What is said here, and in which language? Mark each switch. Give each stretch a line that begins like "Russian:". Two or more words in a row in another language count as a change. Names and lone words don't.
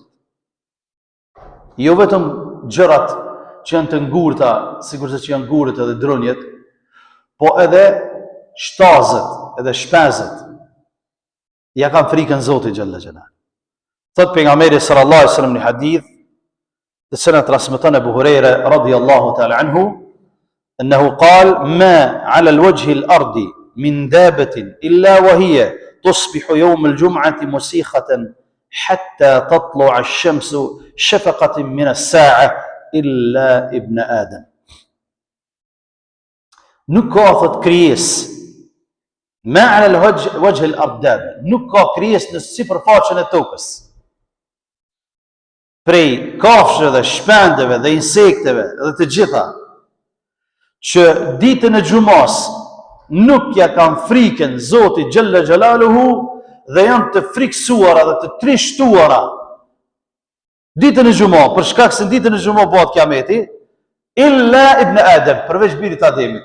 Albanian: Jo vetëm gjërat që janë të ngurta, sigurisht që janë gurët edhe dronjet, po edhe shtazët, edhe shpenzët ja kanë frikën Zotit
Arabic: جل جلاله.
Albanian: Thot pejgamberi
Arabic: صلى الله عليه وسلم
Albanian: në hadith, të cilën transmeton Abu Huraira
Arabic: رضي الله تعالى عنه, انه قال: ما على الوجه الارض من دابة إلا وهي تصبح يوم الجمعة مسيخة حتى تطلع الشمس شفقة من الساعة إلا ابن آدم.
Albanian: Nuk ka thot krijesë
Arabic: ما على الوجه الأرض,
Albanian: nuk ka krijesë në sipërfaqen e tokës. Prej kafshëve dhe shpendëve dhe insekteve dhe të gjitha, që ditën e xumas nuk ja kanë frikën Zotit Gjelle Gjelaluhu dhe janë të friksuara dhe të trishtuara ditën e xumas, për shkak se ditën e xumas bëhet kiameti,
Arabic: إلا ابن آدم,
Albanian: përveç birit Ademit.